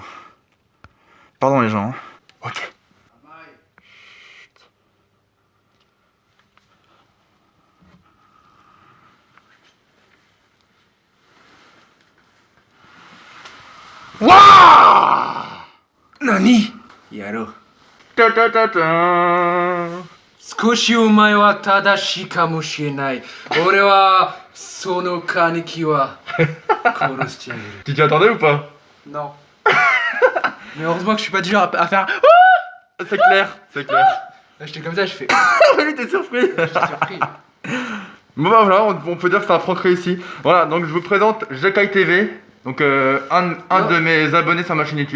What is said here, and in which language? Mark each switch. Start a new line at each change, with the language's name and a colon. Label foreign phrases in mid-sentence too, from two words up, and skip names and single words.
French: Pardon, les gens. Hein. Ok. Wouah!
Japanese: 何？野郎. Ta ta ta ta. 少しお前は正しいかもしれない。俺はその兄貴は殺してあげる。
French: Tu t'y attendais ou pas? Non. Mais heureusement que je suis pas du genre à faire. C'est clair, c'est clair. Là, j'étais comme ça, je fais. Oui, t'es surpris. J'étais surpris. Bon bah voilà, on peut dire que c'est un prank réussi. Voilà, donc je vous présente Jekai TV. Donc un de mes abonnés sur ma chaîne YouTube.